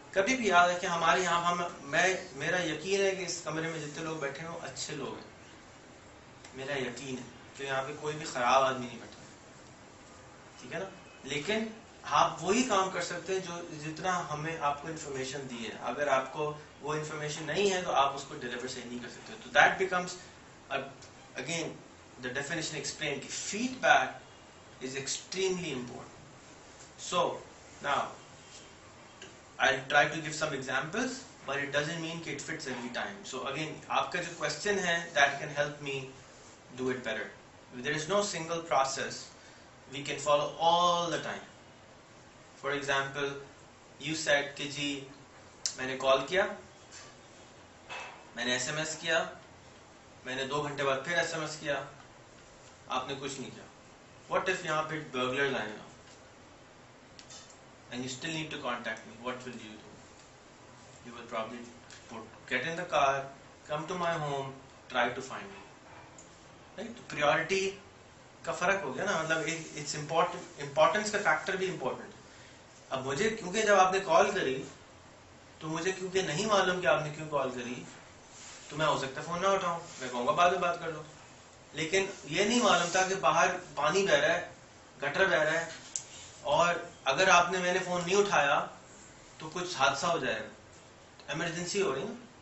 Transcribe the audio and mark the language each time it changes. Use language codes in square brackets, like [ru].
[ur] کبھی بھی یاد رکھیں ہمارے یہاں میرا یقین ہے کہ اس کمرے میں جتنے لوگ بیٹھے ہیں وہ اچھے لوگ ہیں. میرا یقین ہے کہ یہاں پہ کوئی بھی خراب آدمی نہیں بیٹھا. ٹھیک ہے نا. لیکن آپ وہی کام کر سکتے ہیں جو جتنا ہمیں آپ کو انفارمیشن دی ہے. اگر آپ کو وہ انفارمیشن نہیں ہے تو آپ اس کو ڈیلیور صحیح نہیں کر سکتے. [en] تو that becomes again the definition explained کہ feedback is extremely important. So now I'll try to give some examples, but it doesn't mean that it fits every time. So again, [ur] آپ کا جو question ہے [en] that can help me do it better. There is no single process we can follow all the time. For example, you said [ur] کہ جی میں نے کال کیا, میں نے ایس ایم ایس کیا, میں نے 2 گھنٹے بعد پھر ایس ایم ایس کیا, آپ نے کچھ نہیں کیا. [en] What if [ur] یہاں پہ burglar line ہو [en] and you still need to contact me? What will you do? You will probably get in the car, come to my home, try to find me. Right? [ur] Priority کا فرق ہو گیا نا. مطلب [en] it's important, [ur] importance کا factor بھی important. اب مجھے کیونکہ جب آپ نے کال کری تو مجھے کیونکہ نہیں معلوم کہ آپ نے کیوں کال کری, تو میں ہو سکتا ہے فون نہ اٹھاؤں, میں کہوں گا بعد میں بات کر لو. لیکن یہ نہیں معلوم تھا کہ باہر پانی بہ رہا ہے, گٹر بہ رہا ہے, اور اگر میں نے فون نہیں اٹھایا تو کچھ حادثہ ہو جائے گا, ایمرجنسی ہو رہی نا.